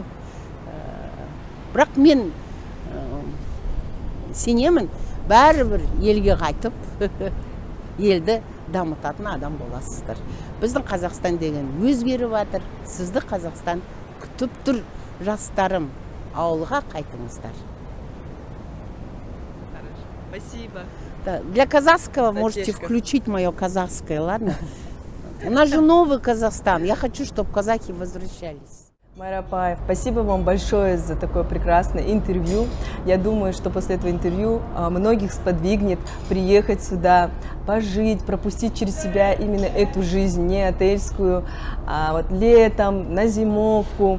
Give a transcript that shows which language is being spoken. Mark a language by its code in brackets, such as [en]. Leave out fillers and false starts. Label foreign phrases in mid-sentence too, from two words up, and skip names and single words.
[kk] Бірақ мен сенемін, бәрібір елге қайтып елді дамытатын адам боласыздар. Біздің Қазақстан деген өзгеріп жатыр. Сізді Қазақстан күтіп тұр. Жастарым, ауылға қайтыңыздар. [ru] Спасибо. Да, для казахского можете Татешка. включить мое казахское, ладно? У нас же новый Казахстан. Я хочу, чтобы казахи возвращались. Майра апай, спасибо вам большое за такое прекрасное интервью. Я думаю, что после этого интервью многих сподвигнет приехать сюда, пожить, пропустить через себя именно эту жизнь, не отельскую, а вот летом, на зимовку.